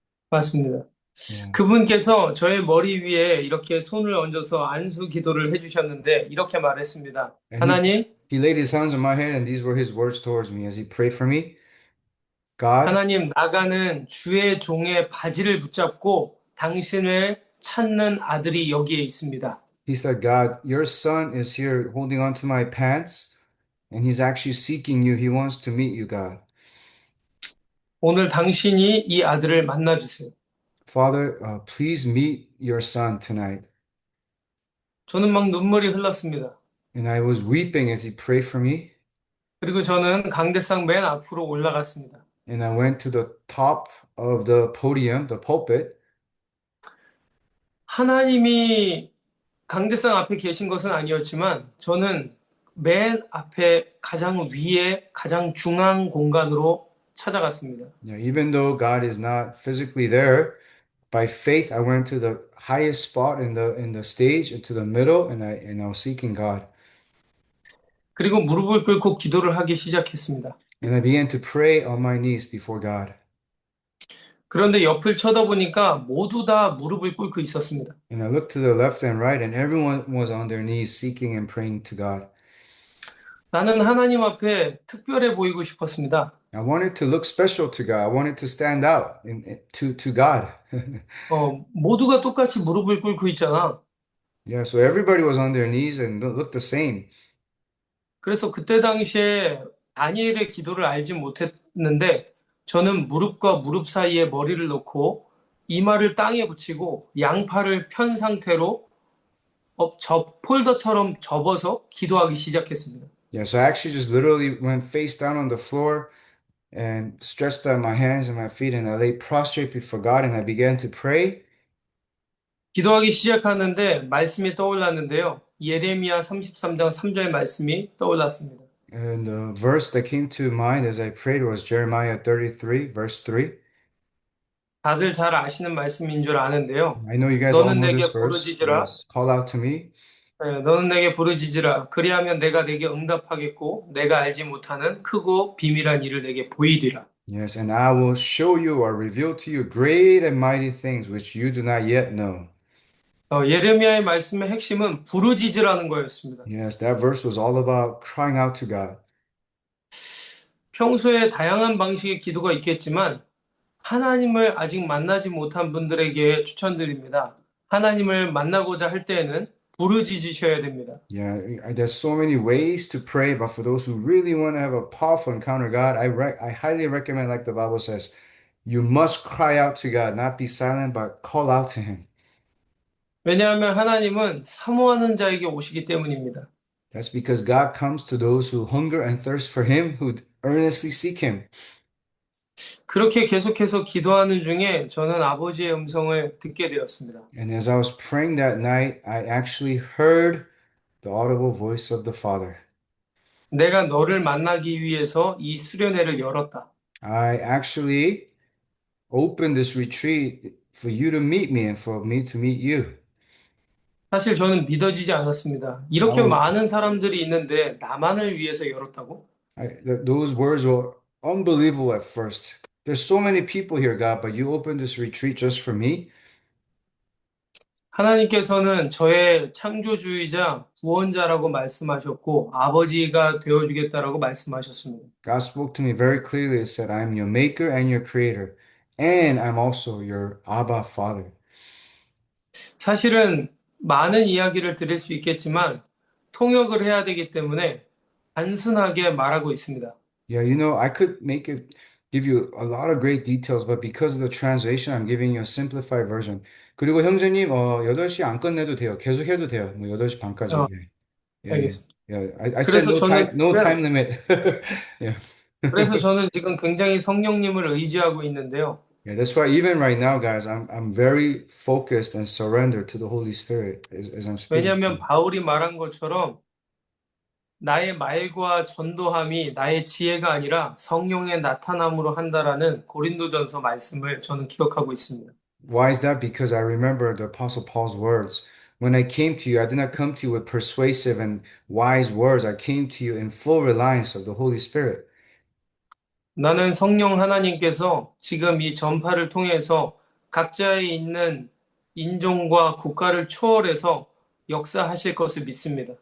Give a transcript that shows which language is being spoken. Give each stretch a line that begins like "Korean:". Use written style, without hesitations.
Korean: 맞습니다.
English: Yeah.
Korean: 그분께서 저의 머리 위에 이렇게 손을 얹어서 안수 기도를 해주셨는데 이렇게 말했습니다. 하나님,
English: He laid his hands on my head, and these were his words towards me as he prayed for me. God,
Korean: 하나님, 나가는 주의 종의 바지를 붙잡고 당신을 찾는 아들이 여기에 있습니다.
English: he said, God, your son is here holding on to my pants, and he's actually seeking you. He wants to meet you, God.
Korean: 오늘 당신이 이 아들을 만나주세요.
English: Father, please meet your son tonight.
Korean: 저는 막 눈물이 흘렀습니다.
English: And I was weeping as he prayed for me.
Korean: 그리고 저는 강대상 맨 앞으로 올라갔습니다.
English: And I went to the top of the podium, the pulpit.
Korean: 하나님이 강대상 앞에 계신 것은 아니었지만 저는 맨 앞에 가장 위에 가장 중앙 공간으로 찾아갔습니다.
English: Yeah, even though God is not physically there, by faith I went to the highest spot in the stage, into the middle, and I was seeking God.
Korean: 그리고 무릎을 꿇고 기도를 하기 시작했습니다.
English: And I began to pray on my knees before God.
Korean: 그런데 옆을 쳐다보니까 모두 다 무릎을 꿇고 있었습니다.
English: And I looked to the left and right, and everyone was on their knees seeking and praying to God.
Korean: 나는 하나님 앞에 특별해 보이고 싶었습니다.
English: I wanted to look special to God. I wanted to stand out to God.
Korean: 모두가 똑같이 무릎을 꿇고 있잖아.
English: Yeah, so everybody was on their knees and looked the same.
Korean: 그래서 그때 당시에 다니엘의 기도를 알지 못했는데 저는 무릎과 무릎 사이에 머리를 놓고 이마를 땅에 붙이고 양팔을 편 상태로 폴더처럼 접어서 기도하기 시작했습니다.
English: Yeah, so I actually just literally went face down on the floor and stretched out my hands and my feet, and I lay prostrate before God and I began to pray.
Korean: 기도하기 시작하는데 말씀이 떠올랐는데요. 예레미야 33장 3절 말씀이 떠올랐습니다.
English: And the verse that came to mind as I prayed was Jeremiah 33, verse 3.
Korean: 다들 잘 아시는 말씀인 줄 아는데요.
English: I know you guys all
Korean: 너는
English: know
Korean: 내게
English: this verse.
Korean: 부르짖으라.
English: Yes. Call out to me.
Korean: 너는 내게 부르짖으라. 그리하면 내가 내게 응답하겠고 내가 알지 못하는 크고 비밀한 일을 내게 보이리라.
English: Yes, and I will show you or reveal to you great and mighty things which you do not yet know.
Korean: 예레미야의 말씀의 핵심은 부르짖으라는 거였습니다.
English: Yes, that verse was all about crying out to God.
Korean: 평소에 다양한 방식의 기도가 있겠지만 하나님을 아직 만나지 못한 분들에게 추천드립니다. 하나님을 만나고자 할 때에는 부르짖으셔야 됩니다.
English: Yeah, there's so many ways to pray, but for those who really want to have a powerful encounter with God, I highly recommend, like the Bible says, you must cry out to God, not be silent, but call out to Him.
Korean: 왜냐하면 하나님은 사모하는 자에게 오시기 때문입니다.
English: That's because God comes to those who hunger and thirst for Him, who earnestly seek Him.
Korean: 그렇게 계속해서 기도하는 중에 저는 아버지의 음성을 듣게 되었습니다.
English: And as I was praying that night, I actually heard the audible voice of the Father.
Korean: 내가 너를 만나기 위해서 이 수련회를 열었다.
English: I actually opened this retreat for you to meet me and for me to meet you.
Korean: 사실 저는 믿어지지 않았습니다. 이렇게 아우. 많은 사람들이 있는데 나만을 위해서 열었다고?
English: Those words were unbelievable at first. There's so many people here, God, but you opened this retreat just for me.
Korean: 하나님께서는 저의 창조주이자 구원자라고 말씀하셨고 아버지가 되어주겠다라고 말씀하셨습니다.
English: God spoke to me very clearly and said, I am your maker and your creator, and I'm also your Abba Father.
Korean: 사실은 많은 이야기를 드릴 수 있겠지만 통역을 해야 되기 때문에 단순하게 말하고 있습니다.
English: Yeah, you know, I could give you a lot of great details, but because of the translation, I'm giving you a simplified version.
Korean: 그리고 형제님, 8시 안 끝내도 돼요. 계속 해도 돼요. 뭐 8시 반까지. 어,
English: Yeah,
Korean: 알겠습니다.
English: yeah. I said
Korean: 그래서 저는
English: no time limit. Yeah.
Korean: 그래서 저는 지금 굉장히 성령님을 의지하고 있는데요.
English: Yeah, that's why even right now, guys, I'm very focused and surrendered to the Holy Spirit as I'm speaking.
Korean: 왜냐하면 바울이 말한 것처럼 나의 말과 전도함이 나의 지혜가 아니라 성령의 나타남으로 한다라는 고린도전서 말씀을 저는 기억하고 있습니다.
English: Why is that? Because I remember the Apostle Paul's words. When I came to you, I did not come to you with persuasive and wise words. I came to you in full reliance of the Holy Spirit.
Korean: 나는 성령 하나님께서 지금 이 전파를 통해서 각자에 있는 인종과 국가를 초월해서 역사하실 것을 믿습니다.